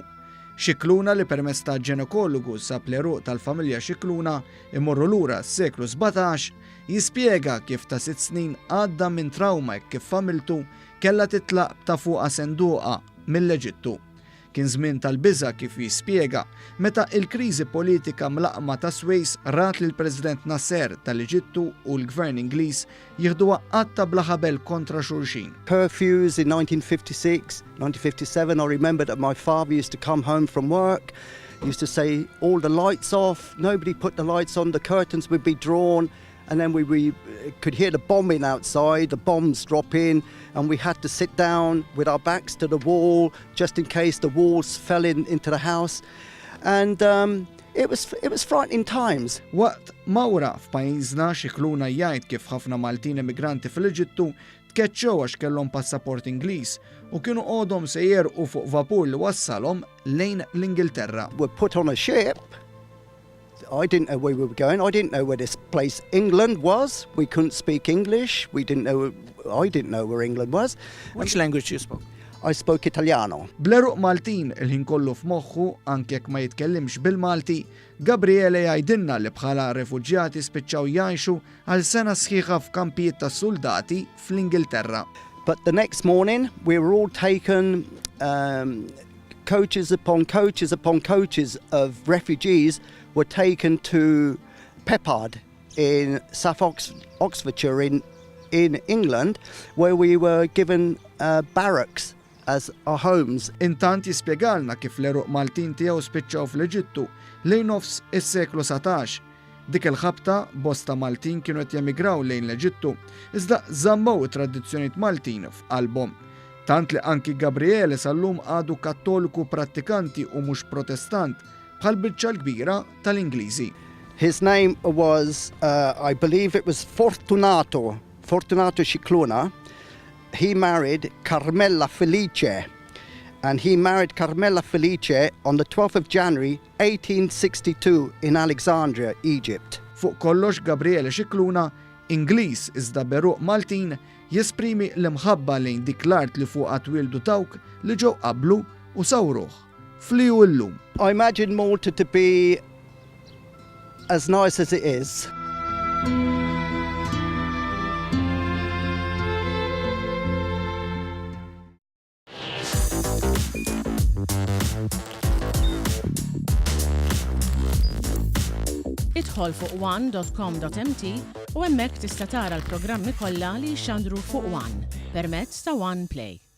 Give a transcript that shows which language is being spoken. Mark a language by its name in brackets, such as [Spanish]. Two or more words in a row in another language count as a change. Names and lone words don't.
[Maltese] Scicluna li permezz ta' ġenekologu sab l-eruq tal-familja Scicluna imorru lura s-seklu 17 jispjega kif ta' 6 snin għadda minn trauma kif familtu kellha titlaq ta' fuqha senduqa mill-Eġittu. Kien żmien tal-biża' kif jispjega meta l-kriżi politika mlaqma ta' Swejs rat lill President Nasser tal-Eġittu u l-Gvern Ingliż jieħduha qatta bla ħabel kontra xulxin. [English] Curfews in 1956, 1957, I remember that my father used to come home from work, used to say all the lights off, nobody put the lights on, the curtains would be drawn, and then we could hear the bombing outside, the bombs drop in, and we had to sit down with our backs to the wall just in case the walls fell into the house. And it was frightening times. [Maltese] Waqt mawra f'pajjiżna Scicluna jgħid kif ħafna Maltin immigranti fil-Eġittu tkeċċew għax kellhom passaport Ingliż u kienu għodhom se jerqu fuq vapur li wassalhom lejn l-Ingilterra. [English] We're put on a ship. I didn't know where we were going. I didn't know where this place England was. We couldn't speak English. I didn't know where England was. Which language you spoke? I spoke Italiano. [Maltese] Bl-eruq Maltin il-ħin kollu f'moħħu anke jekk ma jitkellimx bil-Malti, Gabriele jgħidilna li bħala refuġjati spiċċaw jgħixu għal sena sħiħa f'kampijiet ta' soldati fl-Ingilterra. [English] But the next morning we were all taken coaches upon coaches of refugees were taken to Peppard in South Oxfordshire in England, where we were given barracks as our homes. [Maltese] Intant jispjegalna kif l-eruq Maltin tiegħu spiċċaw fl-Eġittu lejn nofs is-seklu 17. Dik il-ħabta bosta Maltin kienu qed jemigraw lejn l-Eġittu, iżda żammew it-tradizzjonijiet Maltin f'qalbhom. Tant li anki Gabriele sal-lum għadu kattoliku prattikanti u mhux protestant bħal biċċa l-kbira tal-Ingliżi. [English] His name was, I believe it was Fortunato Scicluna. He married Carmela Felice, and he married Carmela Felice on the 12th of January 1862 in Alexandria, Egypt. [Maltese] Fuq kollox Gabriele Scicluna, Ingliż iżda beruq Maltin, jesprimi l-imħabba lejn dik l-art li fuqha twildu dawk li ġew qablu u sawruh fliu llum. [English] I imagine Malta to be as nice as it is. [Maltese] Idħol fuq one.com.mt u hemmhekk tista' tara l-programmi kollha li jxandru fuq One permezz ta' One Play.